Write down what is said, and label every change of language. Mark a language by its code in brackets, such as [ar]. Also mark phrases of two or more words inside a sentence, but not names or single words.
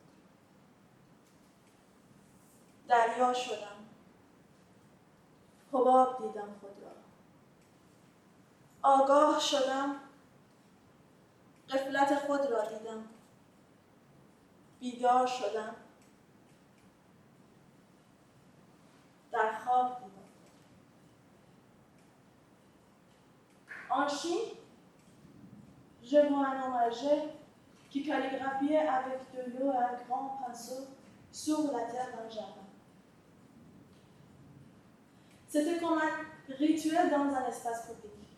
[fa] دریا شدم، حباب دیدم خود را. آگاه شدم، غفلت خود را دیدم. بیدار شدم، در خواب دیدم. [fr] En Chine, je vois un homme âgé qui calligraphiait avec de l'eau et un grand pinceau sur la terre d'un jardin. C'était comme un rituel dans un espace public.